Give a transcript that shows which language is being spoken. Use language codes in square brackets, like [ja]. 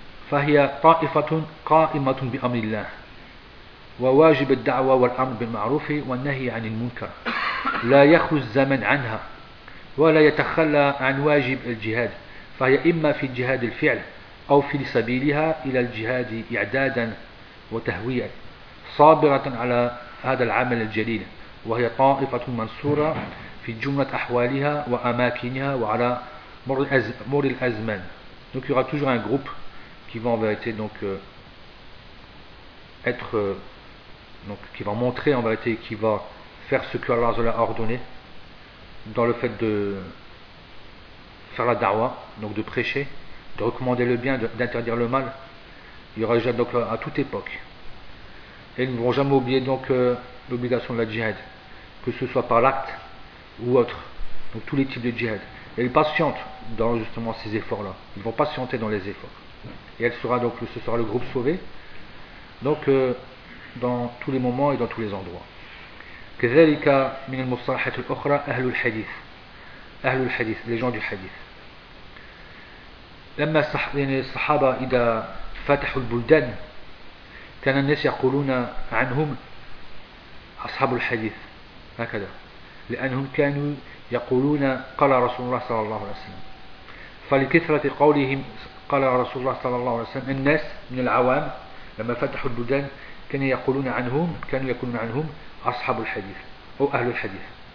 [ar] فهي طائفة قائمة بأمر الله وواجب الدعوة والأمر بالمعروف والنهي عن المنكر لا يخلو الزمن عنها ولا يتخلى عن واجب الجهاد فهي إما في الجهاد الفعل أو في سبيلها إلى الجهاد إعدادا وتهويئا صابرة على هذا العمل الجليل وهي طائفة منصورة في جملة أحوالها وأماكنها وعلى مر الأزمان. [fr] Donc il y aura toujours un groupe qui va en vérité donc être donc qui va montrer en vérité qui va faire ce que Allah a ordonné dans le fait de faire la da'wah, donc de prêcher, de recommander le bien, d'interdire le mal. Il y aura déjà donc à toute époque. Et ils ne vont jamais oublier donc l'obligation de la djihad, que ce soit par l'acte ou autre, donc tous les types de djihad. Et ils patientent dans justement ces efforts-là. Ils vont patienter dans les efforts. Et elle sera donc, ce sera le groupe sauvé, donc dans tous les moments et dans tous les endroits. [ar] كذلك من المصطلحات الأخرى أهل الحديث أهل الحديث [fr] les gens du hadith [ar] لما الصحابة إذا فتحوا البلدان كان الناس يقولون عنهم أصحاب الحديث هكذا لأنهم كانوا يقولون قال رسول الله صلى الله عليه وسلم فلكثرة قولهم قال رسول الله صلى الله عليه وسلم الناس من العوام لما فتحوا البلدان كانوا يقولون عنهم كانوا يقولون عنهم أصحاب الحديث أو أهل الحديث